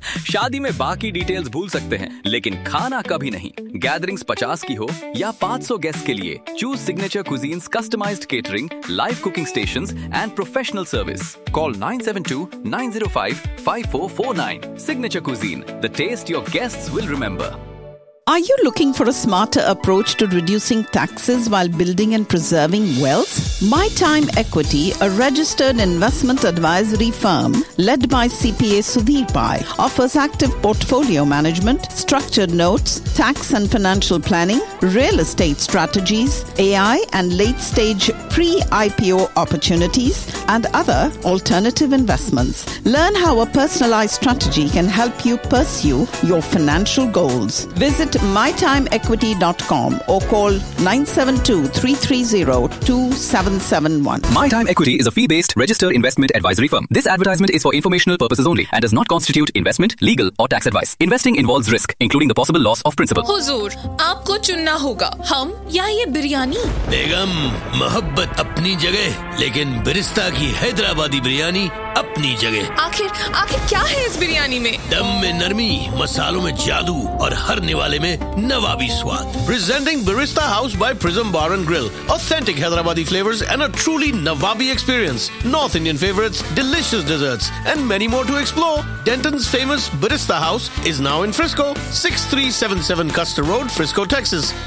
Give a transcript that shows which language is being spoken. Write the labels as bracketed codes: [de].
[hi] शादी में बाकी डिटेल्स भूल सकते हैं, लेकिन खाना कभी नहीं। गैदरिंग्स 50 की हो या 500 गेस्ट के लिए, [en] Choose signature cuisines, customised catering, live cooking stations and professional service. Call 972-905-5449। Signature cuisine, the taste your guests will remember. Are you looking for a smarter approach to reducing taxes while building and preserving wealth? My Time Equity, a registered investment advisory firm led by CPA Sudhir Pai, offers active portfolio management, structured notes, tax and financial planning, real estate strategies, AI and late stage pre-IPO opportunities, and other alternative investments. Learn how a personalized strategy can help you pursue your financial goals. Visit mytimeequity.com or call 972-330-2771. My Time Equity is a fee-based registered investment advisory firm. This advertisement is for informational purposes only and does not constitute investment, legal or tax advice. Investing involves risk, including the possible loss of principal. [hi] Huzoor, aapko chunna hoga, hum ya ye biryani? Begum, mohabbat apni jagah, lekin barista ki Hyderabadi biryani अपनी जगह। आखिर आखिर क्या है इस बिरयानी में? दम में नरमी, मसालों में जादू और हर निवाले में नवाबी स्वाद। [en] Presenting Barista House by Prism Bar and Grill. Authentic Hyderabadi flavors and a truly Nawabi experience. North Indian favorites, delicious desserts and many more to explore. Denton's famous Barista House is now in Frisco, 6377 Custer Road, Frisco, Texas.